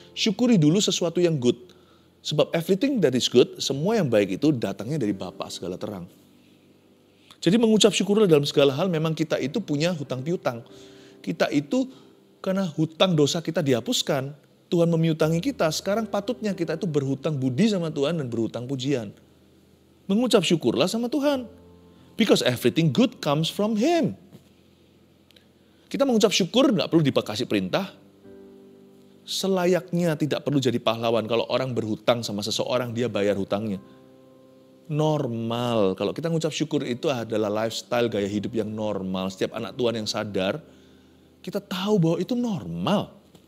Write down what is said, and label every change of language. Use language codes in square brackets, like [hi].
[id] Syukuri dulu sesuatu yang good. Sebab [en] everything that is good, [id] semua yang baik itu datangnya dari Bapa segala terang. Jadi mengucap syukurlah dalam segala hal, memang kita itu punya hutang piutang. Kita itu karena hutang dosa kita dihapuskan, Tuhan memiutangi kita, sekarang patutnya kita itu berhutang budi sama Tuhan dan berhutang pujian. Mengucap syukurlah sama Tuhan. [en] Because everything good comes from Him. [id] Kita mengucap syukur nggak perlu dikasih perintah. Selayaknya tidak perlu jadi pahlawan. Kalau orang berhutang sama seseorang, dia bayar hutangnya. Normal. Kalau kita mengucap syukur itu adalah lifestyle, gaya hidup yang normal. Setiap anak Tuhan yang sadar, kita tahu bahwa itu normal.